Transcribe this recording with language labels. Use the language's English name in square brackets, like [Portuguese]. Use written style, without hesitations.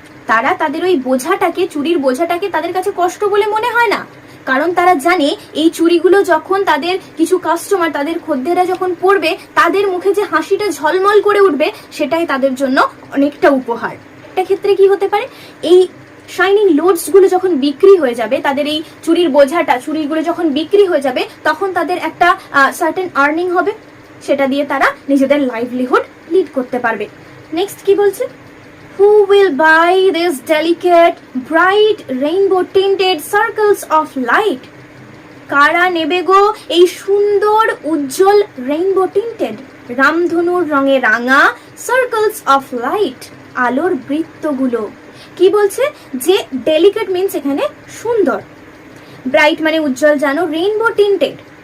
[Bangla] তারা তাদের ওই বোঝাটাকে, চুরির বোঝাটাকে তাদের কাছে কষ্ট বলে মনে হয় না, কারণ তারা জানে এই চুরিগুলো যখন তাদের কিছু কাস্টমার, তাদের খদ্দেররা যখন পরবে, তাদের মুখে যে হাসিটা ঝলমল করে উঠবে, সেটাই তাদের জন্য অনেকটা উপহার। একটা ক্ষেত্রে কি হতে পারে, এই শাইনিং লোডস গুলো যখন বিক্রি হয়ে যাবে, তাদের এই চুরির বোঝাটা, চুরিগুলো যখন বিক্রি হয়ে যাবে, তখন তাদের একটা সার্টেন আর্নিং হবে, সেটা দিয়ে তারা নিজেদের লাইভলিহুড লিড করতে পারবে। নেক্সট কি বলছে? [English] Who will buy these delicate, bright, rainbow-tinted circles of light? [Bangla] কারা নেবে গো এই সুন্দর উজ্জ্বল রেইনবো টিন্টেড, রামধনুর রঙে রাঙা [English] circles of light, [Bangla] আলোর বৃত্তগুলো। কি বলছে? যে ডেলিকেট মিন্স এখানে সুন্দর, ব্রাইট মানে উজ্জ্বল, জানো, রেইনবো টিন্টেড।